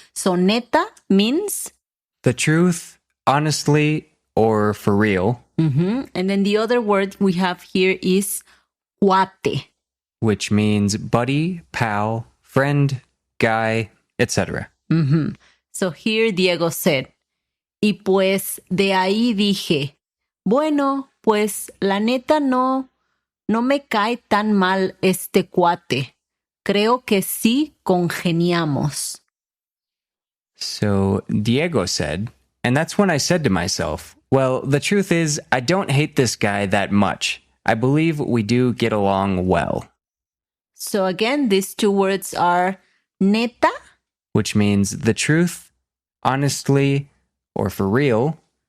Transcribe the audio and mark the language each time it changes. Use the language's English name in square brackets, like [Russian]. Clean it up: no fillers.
[English] So neta means? The truth, honestly, or for real. Mm-hmm. And then the other word we have here is cuate. Which means buddy, pal, friend, guy, etc. Mm-hmm. So here Diego said, [Spanish] y pues de ahí dije, bueno, pues la neta no me cae tan mal este cuate. Creo que sí congeniamos. [English] So Diego said, and that's when I said to myself, well, the truth is, I don't hate this guy that much. I believe we do get along well. So again, these two words are neta, which means the truth, honestly, or for real.